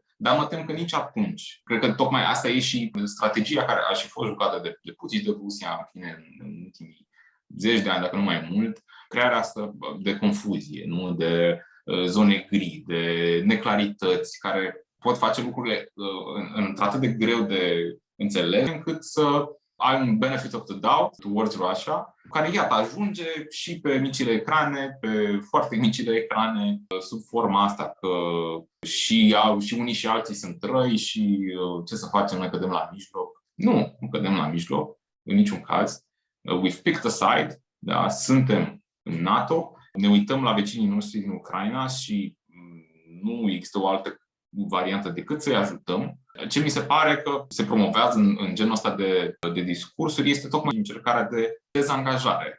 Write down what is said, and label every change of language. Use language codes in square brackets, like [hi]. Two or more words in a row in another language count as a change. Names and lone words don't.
[ro] Dar mă tem că nici atunci. Cred că tocmai asta e și strategia care a și fost jucată de Putin, de Rusia, în fine, în ultimii zeci de ani, dacă nu mai mult, crearea asta de confuzie, nu? De zone gri, de neclarități, care pot face lucrurile într-atât de greu de înțeles, încât să ai un [en] benefit of the doubt towards Russia, [ro] care, iată, ajunge și pe micile ecrane, pe foarte micile ecrane, sub forma asta că și unii și alții sunt răi și ce să facem, noi cădem la mijloc. Nu cădem la mijloc, în niciun caz. [en] we've picked a side, [ro] da? Suntem în NATO, ne uităm la vecinii noștri din Ucraina și nu există o altă variantă decât să-i ajutăm. Ce mi se pare că se promovează în genul ăsta de discursuri este tocmai încercarea de dezangajare.